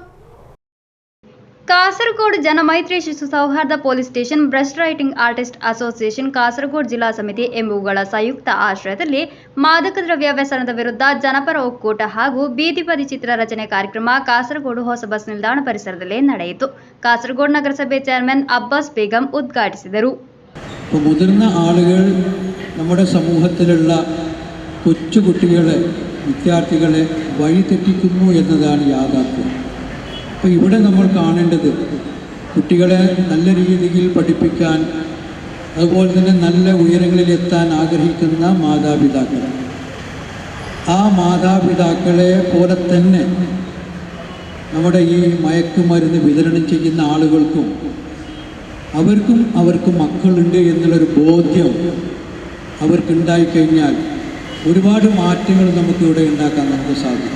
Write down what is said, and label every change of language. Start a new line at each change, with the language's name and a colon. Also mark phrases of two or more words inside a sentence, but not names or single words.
Kannada: ಕಾಸರಗೋಡು ಜನಮೈತ್ರಿ ಶಿಶು ಸೌಹಾರ್ದ ಪೊಲೀಸ್ ಸ್ಟೇಷನ್, ಬ್ರಷ್ ರೈಟಿಂಗ್ ಆರ್ಟಿಸ್ಟ್ ಅಸೋಸಿಯೇಷನ್, ಕಾಸರಗೋಡು ಜಿಲ್ಲಾ ಸಮಿತಿ ಎಂಬುವುಗಳ ಸಂಯುಕ್ತ ಆಶ್ರಯದಲ್ಲಿ ಮಾದಕ ದ್ರವ್ಯ ವ್ಯಸನದ ವಿರುದ್ಧ ಜನಪರ ಒಕ್ಕೂಟ ಹಾಗೂ ಬೀದಿ ಬದಿ ചിത്രരചന ಕಾರ್ಯಕ್ರಮ ಕಾಸರಗೋಡು ಹೊಸ ಬಸ್ ನಿಲ್ದಾಣ ಪರಿಸರದಲ್ಲಿ ನಡೆಯಿತು. ಕಾಸರಗೋಡು ನಗರಸಭೆ ಚೇರ್ಮನ್ ಅಬ್ಬಾಸ್ ಬೇಗಂ ಉದ್ಘಾಟಿಸಿದರು.
Malayalam: മുതിർന്ന ആളുകൾ നമ്മുടെ സമൂഹത്തിലുള്ള കൊച്ചുകുട്ടികളെ, വിദ്യാർത്ഥികളെ വഴിതെറ്റിക്കുന്നു എന്നതാണ് യാഥാർത്ഥ്യം. അപ്പോൾ ഇവിടെ നമ്മൾ കാണേണ്ടത് കുട്ടികളെ നല്ല രീതിയിൽ പഠിപ്പിക്കാൻ, അതുപോലെ തന്നെ നല്ല ഉയരങ്ങളിലെത്താൻ ആഗ്രഹിക്കുന്ന മാതാപിതാക്കൾ, ആ മാതാപിതാക്കളെ പോലെ തന്നെ നമ്മുടെ ഈ മയക്കുമരുന്ന് വിതരണം ചെയ്യുന്ന ആളുകൾക്കും അവർക്ക് മക്കളുണ്ട് എന്നുള്ളൊരു ബോധ്യം അവർക്കുണ്ടായിക്കഴിഞ്ഞാൽ ഒരുപാട് മാറ്റങ്ങൾ നമുക്കിവിടെ ഉണ്ടാക്കാൻ നമുക്ക് സാധിക്കും.